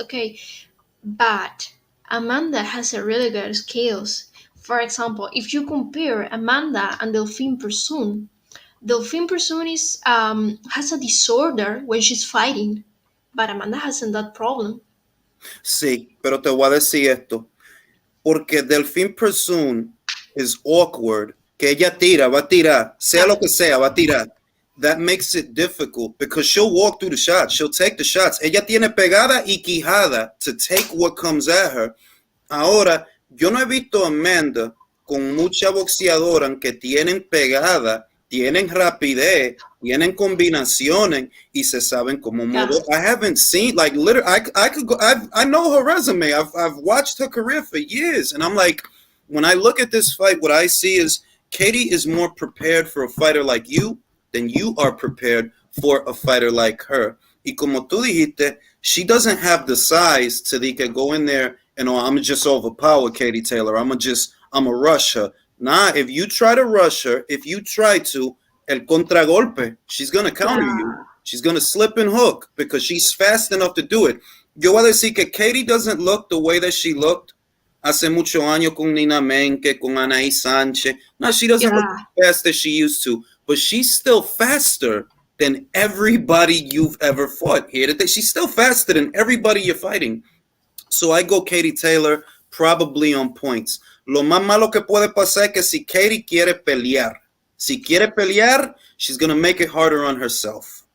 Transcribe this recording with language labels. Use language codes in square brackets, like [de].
[en] Okay, but Amanda has a really good skills. For example, if you compare Amanda and Delphine Persoon, Delphine Person is has a disorder when she's fighting, but Amanda hasn't that problem. [es] Sí, pero te voy a decir esto. [en] Porque Delphine Persoon is awkward. [es] Que ella tira, va a tirar, sea [en] Yeah, [es] lo que sea, va a tirar. [en] That makes it difficult because she'll walk through the shots. She'll take the shots. [es] Ella tiene pegada y quijada [en] to take what comes at her. [es] Ahora, yo no he visto a Amanda con mucha boxeadora que tienen pegada, tienen rapidez, tienen combinaciones y se saben cómo [en] yeah, [es] mover. [en] I haven't seen like literally. I could go. I know her resume. I've watched her career for years, and I'm like, when I look at this fight, what I see is Katie is more prepared for a fighter like you than you are prepared for a fighter like her. [es] Y como tú dijiste, [en] she doesn't have the size to go in there and oh, I'm just overpower Katie Taylor. I'm a rush her. Nah, if you try to rush her, if you try to, el contragolpe, she's gonna counter you. yeah, She's gonna slip and hook because she's fast enough to do it. [es] Yo voy a decir que [en] Katie doesn't look the way that she looked [es] hace mucho años con Nina Menke, con Anaí Sánchez. [en] No, she doesn't look yeah, as fast as she used to, but she's still faster than everybody you've ever fought here today. She's still faster than everybody you're fighting. So I go Katie Taylor probably on points. [es] Lo más malo que puede pasar es que si Katie quiere pelear, [en] she's going to make it harder on herself.